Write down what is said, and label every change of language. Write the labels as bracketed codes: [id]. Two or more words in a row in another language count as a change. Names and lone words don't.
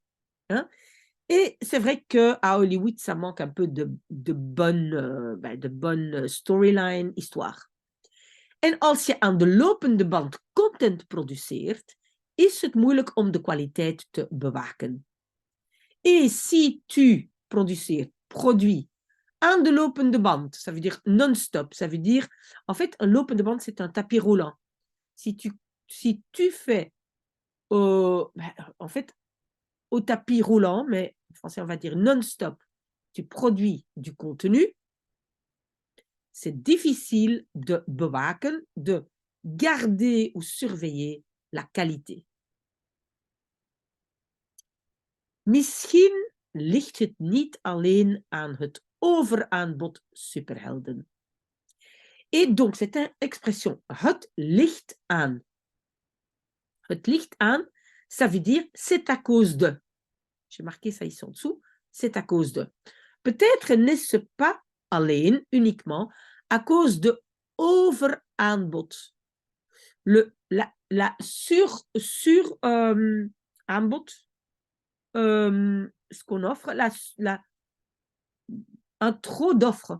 [fr] Hein? Et c'est vrai qu'à Hollywood, ça manque un peu de bonne storyline, histoire. [nl] En als je aan de lopende band content produceert, is het moeilijk om de kwaliteit te bewaken. [fr] Et si tu produis [nl] aan de lopende band, [fr] ça veut dire non-stop, ça veut dire, en fait, un [nl] lopende band, [fr] c'est un tapis roulant. Si tu fais, en fait, au tapis roulant, mais en français, on va dire non-stop, tu produis du contenu, c'est difficile de bewaken, de garder ou surveiller la qualité. [nl] Misschien ligt het niet alleen aan het overaanbod superhelden. [fr] Et donc, cette expression, [nl] het ligt aan. Het ligt aan, [fr] ça veut dire, c'est à cause de. J'ai marqué ça ici en dessous, c'est à cause de. Peut-être n'est-ce pas alleen, uniquement, à cause de overaanbod. La aanbod, ce qu'on offre, un trop d'offres.